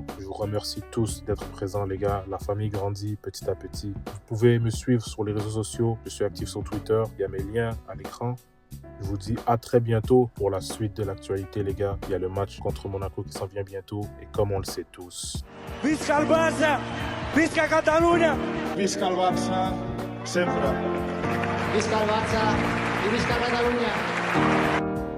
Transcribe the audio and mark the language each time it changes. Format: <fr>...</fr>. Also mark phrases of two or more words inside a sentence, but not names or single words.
<fr>Je vous remercie tous d'être présents les gars, la famille grandit petit à petit. Vous pouvez me suivre sur les réseaux sociaux, je suis actif sur Twitter, il y a mes liens à l'écran. Je vous dis à très bientôt pour la suite de l'actualité les gars. Il y a le match contre Monaco qui s'en vient bientôt et comme on le sait tous.</fr> <ca>Visca el Barça! Visca Catalunya! Visca el Barça, sempre. Visca el Barça i visca Catalunya!</ca>